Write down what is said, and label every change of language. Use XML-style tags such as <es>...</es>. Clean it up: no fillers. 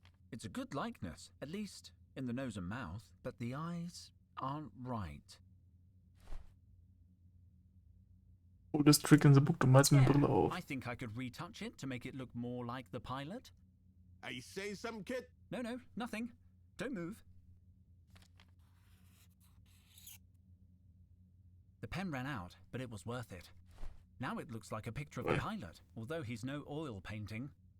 <en>It's a good likeness, at least in the nose and mouth, but the eyes aren't right. Oldest trick in the book,</en> <de>du malst mit Brille auf.</de> <en>I think I could retouch it to make it look more like the pilot. Are you saying something, kid? No, nothing. Don't move. The pen ran out, but it was worth it. Now it looks like a picture of the pilot, although he's no oil painting.</en>